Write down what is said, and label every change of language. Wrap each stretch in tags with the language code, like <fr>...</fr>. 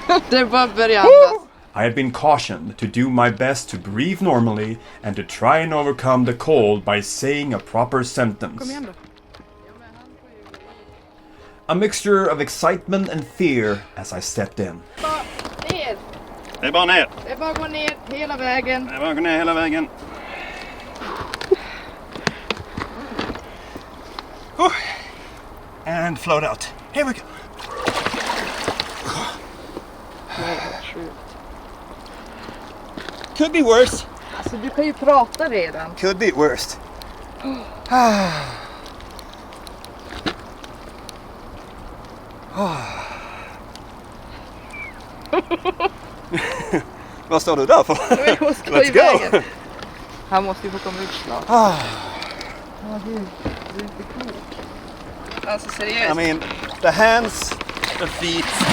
<sv>Det var början andas.</sv> <en>I have been cautioned to do my best to breathe normally and to try and overcome the cold by saying a proper sentence.</en> <sv>Kom igen då.</sv> <en>A mixture of excitement and fear as I stepped in.</en> <sv>Ner. Det är bara ner. Det är bara att gå ner hela vägen. Det är bara att gå ner hela vägen.</sv> <en>And float out. Here we go. Could be worse.</en> <sv>Alltså du kan ju prata redan.</sv> <en>Could be worse.</en> <sv>Vad står du där för? Vi måste gå</sv> <en>Let's</en> <sv>iväg.</sv> <en>go!</en> <sv>Han måste ju få komma ut snart. Gud. Du är inte klok. Alltså seriöst.</sv> <en>I mean, the hands, the feet.</en>